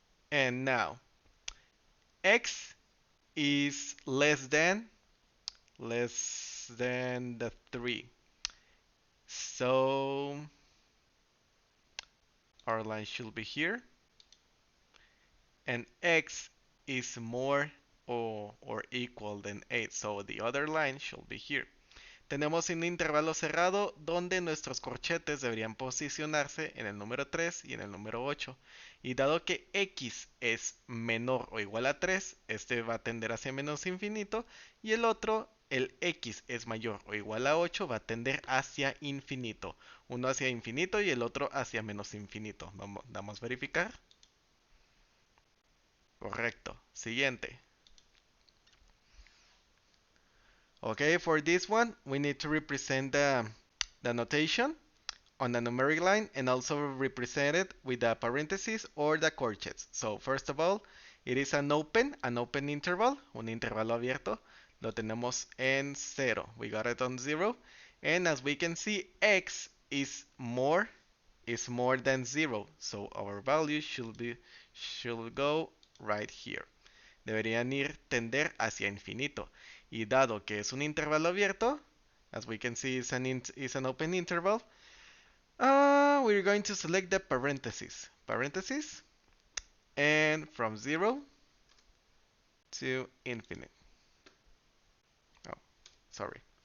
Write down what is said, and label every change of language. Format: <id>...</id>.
<en>And now, x is less than the 3. So our line should be here. And x is more or equal than 8. So the other line should be here.</en> <es>Tenemos un intervalo cerrado donde nuestros corchetes deberían posicionarse en el número 3 y en el número 8. Y dado que x es menor o igual a 3, este va a tender hacia menos infinito. Y el otro, el x es mayor o igual a 8, va a tender hacia infinito. Uno hacia infinito y el otro hacia menos infinito. Vamos a verificar. Correcto. Siguiente.</es> <en>Okay, for this one, we need to represent the notation on the numeric line and also represent it with the parentheses or the corchets. So first of all, it is an open interval,</en> <es>un intervalo abierto. Lo tenemos en 0.</es> <en>We got it on 0. And as we can see, x is more than 0. So our value should go right here.</en> <es>Deberían tender hacia infinito. Y dado que es un intervalo abierto,</es> <en>as we can see is an open interval, we're going to select the parentheses. And from 0 to infinite. Oh, sorry.</en>